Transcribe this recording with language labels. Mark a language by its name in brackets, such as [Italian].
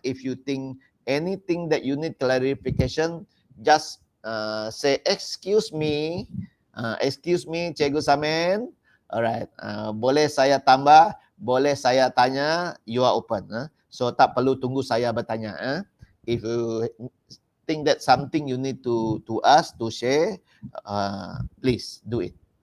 [English] If you think anything that you need clarification, just say excuse me, Cikgu Samen. Alright, [Malay] boleh saya tambah, boleh saya tanya, [English] you are open. [Malay] So tak perlu tunggu saya bertanya. [English] If you think that something you need to ask, to share, please do it.